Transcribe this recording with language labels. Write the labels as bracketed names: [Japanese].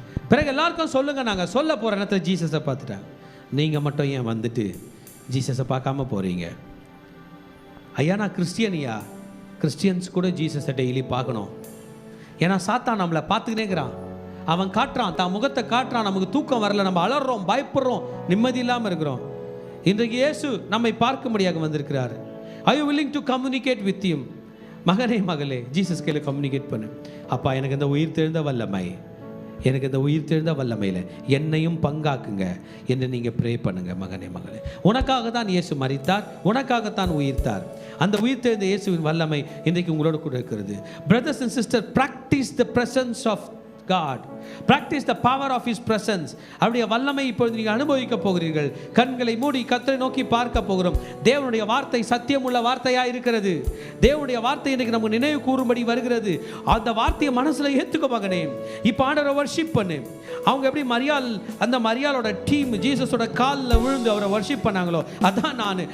[Tamil] பிறகு எல்லாருக்கும் சொல்லுங்க, நாங்கள் சொல்ல போகிற இடத்துல ஜீசஸை பார்த்துட்டாங்க. நீங்கள் மட்டும் ஏன் வந்துட்டு ஜீசஸை பார்க்காம போகிறீங்க? ஐயா நான் கிறிஸ்டியனியா? கிறிஸ்டியன்ஸ் கூட ஜீசஸை டெய்லி பார்க்கணும். ஏன்னா சாத்தான் நம்மளை பார்த்துக்கினேங்கிறான். அவன் காட்டுறான், தான் முகத்தை காட்டுறான். நமக்கு தூக்கம் வரல, நம்ம அலறோம், பயப்படுறோம், நிம்மதி இல்லாமல் இருக்கிறோம். இன்றைக்கு இயேசு நம்மை பார்க்கும்படியாக வந்திருக்கிறார். [English] Are you willing to communicate with him? [Tamil] மகனே மகளே, ஜீசஸ் கையில் கம்யூனிகேட் பண்ணு. அப்பா எனக்கு இந்த உயிர் தெழுந்த வல்லமை, எனக்கு இந்த உயிர் தெழுந்த வல்லமையில் என்னையும் பங்காக்குங்க என்று நீங்கள் ப்ரே பண்ணுங்க. மகனே மகளே, உனக்காக தான் இயேசு மரித்தார், உனக்காகத்தான் உயிர்த்தார். அந்த உயிர் தெழுந்த இயேசுவின் வல்லமை இன்றைக்கு உங்களோட கூட இருக்கிறது. [English] Brothers and sister, practice the presence of God. Practice the power of his presence. [Tamil] அவருடைய வல்லமை இப்பொழுது நீங்கள் அனுபவிக்க போகிறீர்கள். கண்களை மூடி கர்த்தரை நோக்கி பார்க்க போகிறோம். தேவனுடைய வார்த்தை சத்தியமுள்ள வார்த்தையாக இருக்கிறது. தேவனுடைய வார்த்தை இன்றைக்கு நமக்கு நினைவு கூறும்படி வருகிறது. அந்த வார்த்தையை மனசில் ஏற்றுக்க மகனே. இப்போ ஆண்டவரை வர்ஷிப் பண்ணு. அவங்க எப்படி அந்த மரியாளோட டீம் ஜீசஸோட காலில் விழுந்து அவரை வர்ஷிப் பண்ணாங்களோ, அதான் நான்.